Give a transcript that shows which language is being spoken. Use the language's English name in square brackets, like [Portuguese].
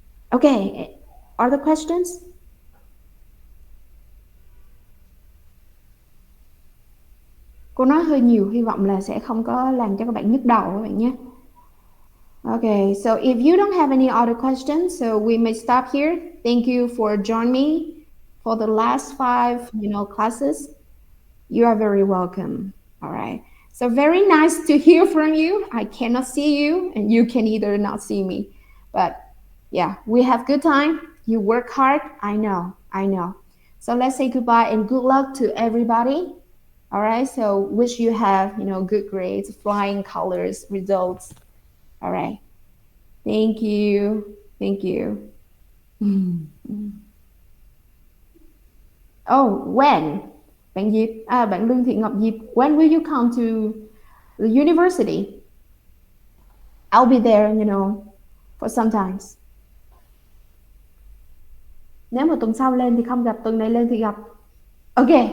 [English] Okay, other questions? [Vietnamese] Cô nói hơi nhiều, hy vọng là sẽ không có làm cho các bạn nhức đầu các bạn nhé. [English] Okay, so if you don't have any other questions, so we may stop here. Thank you for joining me for the last 5, classes. You are very welcome. All right. So very nice to hear from you. I cannot see you, and you can either not see me. But yeah, we have good time. You work hard. I know. So let's say goodbye and good luck to everybody. All right. So wish you have, good grades, flying colors, results. All right. Thank you. Oh, when? Bạn Lương Thị Ngọc Diệp, when will you come to the university? I'll be there, for sometimes. [Vietnamese] Nếu mà tuần sau lên thì không gặp, tuần này lên thì gặp. Ok.